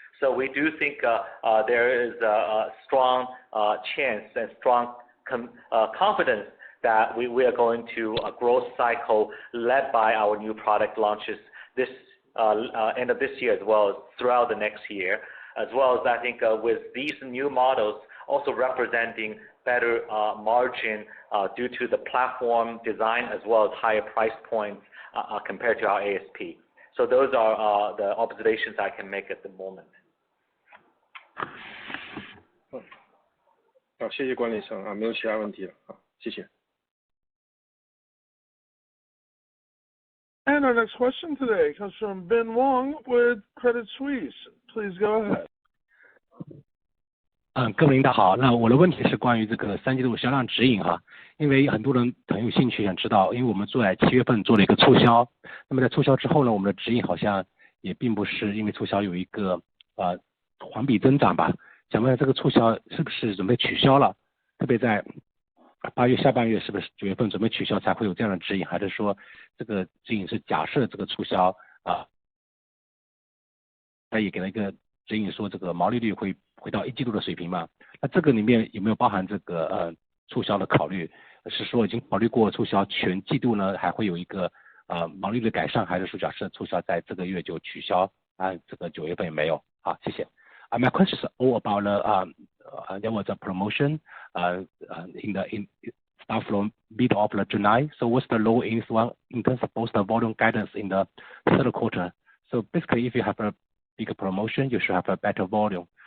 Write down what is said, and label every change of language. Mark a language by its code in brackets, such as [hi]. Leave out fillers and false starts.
[en] So we do think there is a strong chance and strong confidence that we are going to a growth cycle led by our new product launches this end of this year as well as throughout the next year, as well as I think with these new models also representing better margin due to the platform design as well as higher price points compared to our ASP. So those are the observations I can make at the moment. [zh] 好，谢谢管理层啊，没有其他问题了啊，谢谢。 [en] And our next question today comes from Ben Wong with Credit Suisse. Please go ahead. [zh] 各位领导好，那我的问题是关于这个三季度销量指引哈，因为很多人很有兴趣想知道，因为我们在7月份做了一个促销，那么在促销之后呢，我们的指引好像也并不是因为促销有一个环比增长吧。想问这个促销是不是准备取消了？特别在8月下半月，是不是9月份准备取消才会有这样的指引？还是说这个指引是假设这个促销他也给了一个指引说这个毛利率会回到1季度的水平嘛？那这个里面有没有包含这个促销的考虑？是说已经考虑过促销全季度呢，还会有一个毛利率改善，还是说假设促销在这个月就取消这个9月份也没有？好，謝謝。 [en] My question is all about there was a promotion in start from mid of July. So what's the low in terms of both the volume guidance in the third quarter? So basically, if you have a bigger promotion, you should have a better volume.